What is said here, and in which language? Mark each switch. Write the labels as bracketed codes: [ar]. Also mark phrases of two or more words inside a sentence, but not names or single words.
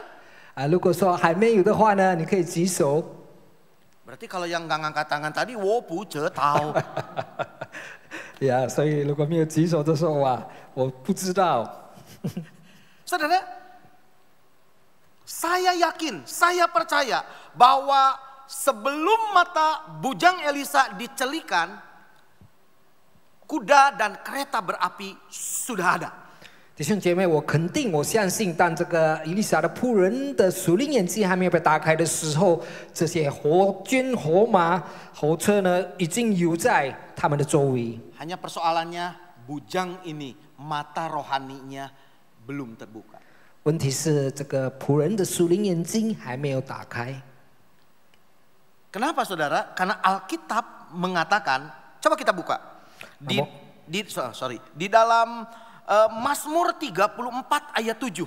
[zh] 如果说还没有的话呢，你可以举手。 [id] Berarti kalau yang nggak ngangkat tangan tadi, [zh] 我不知道. 所以如果没有举手的时候啊，我不知道。 [id] Saudara, saya yakin, saya percaya bahwa sebelum mata bujang Elisa dicelikan, kuda dan kereta berapi sudah ada. [zh] 弟兄姐妹，我肯定，我相信，当这个以利沙的仆人的属灵眼睛还没有被打开的时候，这些火军、火马、火车呢，已经有在他们的周围。 [id] Hanya persoalannya bujang ini, mata rohaninya belum terbuka. [zh] 问题是，这个仆人的属灵眼睛还没有打开。 [id] Kenapa saudara? Karena Alkitab mengatakan, coba kita buka. Di dalam Mazmur 34 ayat 7.